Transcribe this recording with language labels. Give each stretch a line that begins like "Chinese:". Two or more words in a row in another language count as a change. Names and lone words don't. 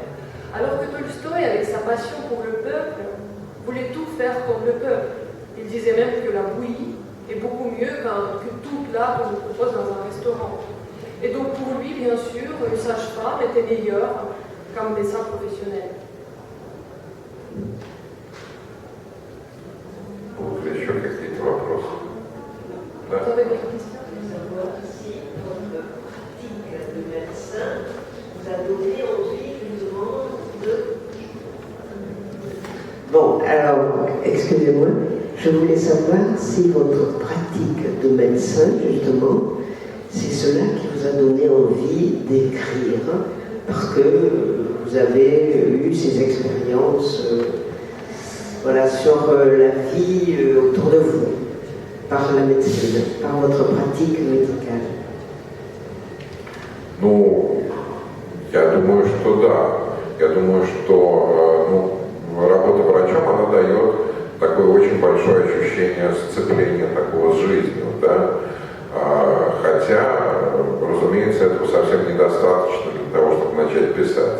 French: Alors que Tolstoï, avec sa passion pour le peuple, voulait tout faire comme le peuple. Il disait même que la bouillie est beaucoup mieux que tout plat qu'on nous propose dans un restaurant. Et donc pour lui, bien sûr, une sage-femme était meilleure qu'un médecin professionnel.
Russian: Еще какие-то вопросы? Да.
French: Vous avez des questions? Savoir si votre pratique de médecin vous a donné envie justement de... Bon, alors, excusez-moi, je voulais savoir si votre pratique de médecin, justement, c'est cela qui vous a donné envie d'écrire, parce que vous avez eu ces expériences voilà, sur la vie autour de vous, par la médecine, par votre pratique médicale.
Russian: Ну, я думаю, что да. Я думаю, что работа врачом, она дает такое очень большое ощущение сцепления такого с жизнью, да. Хотя, разумеется, этого совсем недостаточно для того, чтобы начать писать.